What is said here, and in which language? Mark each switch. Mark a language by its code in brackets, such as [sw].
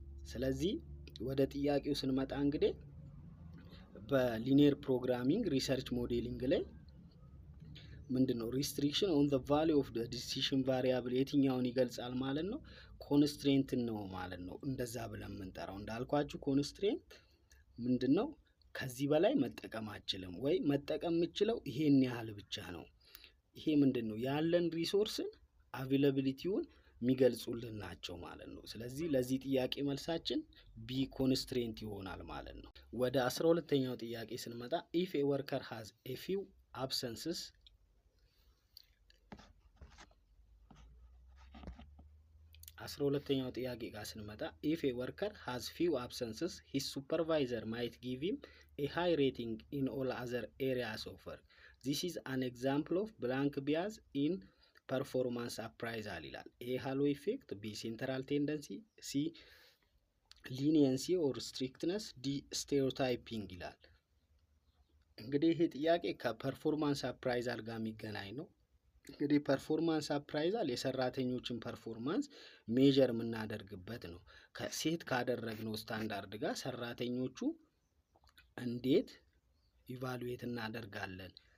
[am] ስለዚህ ወደ ጥያቄው ስንመጣ እንግዲህ በሊኒየር ፕሮግራሚንግ ሪሰርች ሞዴሊንግ ላይ ምንድነው ሪስትሪክሽን ኦን ዘ ቫልዩ ኦፍ ዘ ዲሲሽን ቫሪያብል የትኛውን ይገልጻል ማለት ነው? ኮንስትሬንት ነው ማለት ነው። እንደዛ ብለን የምንጠራው እንዳልኳችሁ ኮንስትሬንት ምንድነው? ከዚህ በላይ መጠቀም አችልም ወይ መጠቀም የምችለው ይሄን ያህል ብቻ ነው። ይሄ ምንድነው? ያለን ሪሶርስን አቬላቢሊቲውን የሚገልጹልን ናቸው ማለት ነው። ስለዚህ ለዚህ ጥያቄ መልሳችን ቢ ኮንስትሬንት ይሆናል ማለት ነው። ወደ 12ኛው ጥያቄ ስንመጣ [en] if a worker has a few absences [am] 12ኛው ጥያቄ ጋር ስንመጣ [en] if a worker has few absences his supervisor might give him a high rating in all other areas of work. This is an example of blank bias in ፐርፎርማንስ አፕራይዛል [am] ይላል። [en] ኤ ሃሎ ኢፌክት፣ ቢ ሴንትራል ቴንደንሲ፣ ሲ [am] ሊኒየንሲ ኦር ስትሪክትነስ፣ ዲ ስቴሪዮታይፒንግ ይላል። እንግዲህ ይሄ ጥያቄ ከፐርፎርማንስ አፕራይዛል ጋር የሚገናኝ ነው። እንግዲህ ፐርፎርማንስ አፕራይዛል የሰራተኞችን ፐርፎርማንስ ሜጀር የምናደርግበት ነው። ከሴት ካደረግነው ስታንዳርድ ጋር ሰራተኞቹ እንዴት ኢቫሉዌት እናደርጋለን?